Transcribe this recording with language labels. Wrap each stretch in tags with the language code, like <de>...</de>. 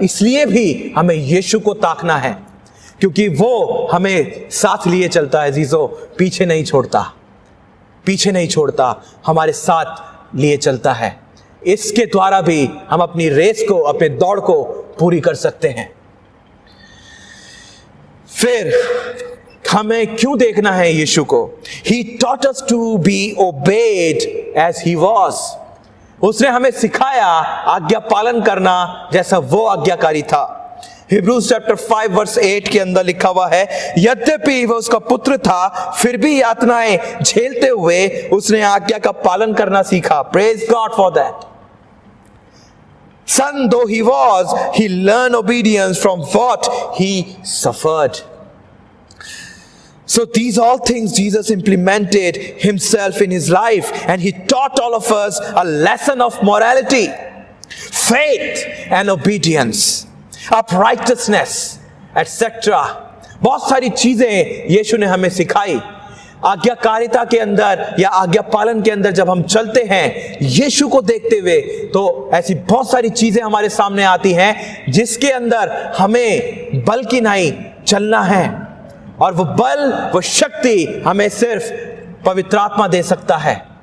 <hi>इसलिए भी हमें यीशु को ताकना है, क्योंकि वो हमें साथ लिए चलता है अजीजों, पीछे नहीं छोड़ता, पीछे नहीं छोड़ता, हमारे साथ लिए चलता है। इसके द्वारा भी हम अपनी रेस को, अपने दौड़ को पूरी कर सकते हैं। फिर हमें क्यों देखना है यीशु को?</hi> <en>He taught us to be obeyed as he was.</en> <hi>उसने हमें सिखाया आज्ञा पालन करना जैसा वो आज्ञाकारी था। हिब्रूज चैप्टर 5 वर्स 8 के अंदर लिखा हुआ है, यद्यपि वह उसका पुत्र था, फिर भी यातनाएं झेलते हुए उसने आज्ञा का पालन करना सीखा।</hi> <en>Praise God for that. Son though he was, he learned obedience from what he suffered. So these all things Jesus implemented himself in his life, and he taught all of us a lesson of morality, faith and obedience, uprightness, etc.</en> <hi>बहुत सारी चीजें यीशु ने हमें सिखाई। आज्ञाकारिता के अंदर या आज्ञा पालन के अंदर जब हम चलते हैं यीशु को देखते हुए, तो ऐसी बहुत सारी चीजें हमारे सामने आती हैं जिसके अंदर हमें बल की नहीं चलना है, और वो बल, वो शक्ति हमें सिर्फ पवित्र आत्मा दे सकता है।</hi>